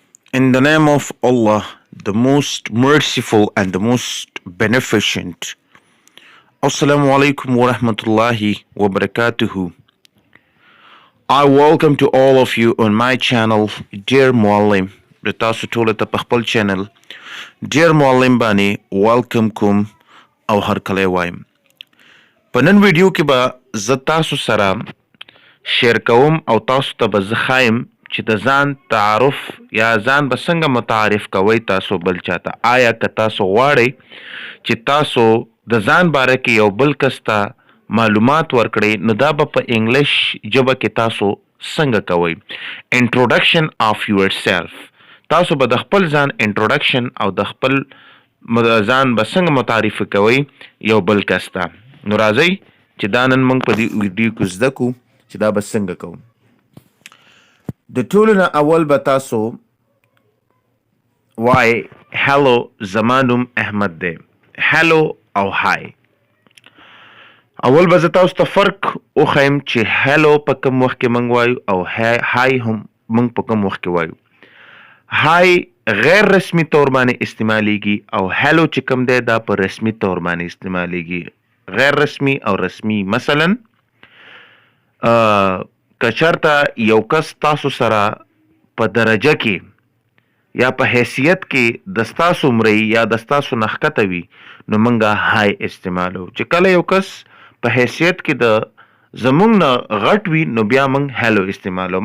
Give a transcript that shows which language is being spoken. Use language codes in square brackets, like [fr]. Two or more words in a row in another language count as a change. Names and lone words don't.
[en] In the name of Allah, the most merciful and the most beneficent. [ar] السلام عليكم ورحمة الله وبركاته. [en] I welcome to all of you on my channel, Dear Muallim. [ps] د تاسو ټولو ته په خپل چینل ډیر معلم باندې ویلکم کوم او هرکلی وایم. په نن ویډیو کې به زه تاسو سره شیر کوم او تاسو ته به زه ښایم چې د ځان تعارف یا ځان به څنګه متعارف کوئ تاسو بل چاته. آیا که تاسو غواړئ چې تاسو د ځان باره کې یو بل کس ته معلومات ورکړئ نو دا به په انګلیش ژبه کې تاسو څنګه کوئ. [en] introduction of yourself. [ps] تاسو به د خپل ځان انټروډکشن او د خپل ځان به څنګه متعارف کوئ یو بل کس ته. نو راځئ چې دا نن موږ په دې ویډیو کې زده کړو چې دا به څنګه کوو. د ټولو نه اول به تاسو وای هلو زما نوم احمد دی. هلو او های. اول به زه تاسو ته فرق وښیم چې هلو په کوم وخت کې موږ وایو او های هم موږ په کوم وخت کې وایو. های غیر رسمی طور باندې استعمالیږي او هلو چې کوم دی دا په رسمی طور باندې استعمالیږي. غیر رسمی او رسمی مثلا که چېرته یو کس تاسو سره په درجه کې یا په حیثیت کې د ستاسو عمرې یا د ستاسو نه ښکته وي نو موږ های استعمالو. چې کله یو کس په حیثیت کې د زموږ نه غټ وي نو بیا موږ هلو استعمالو.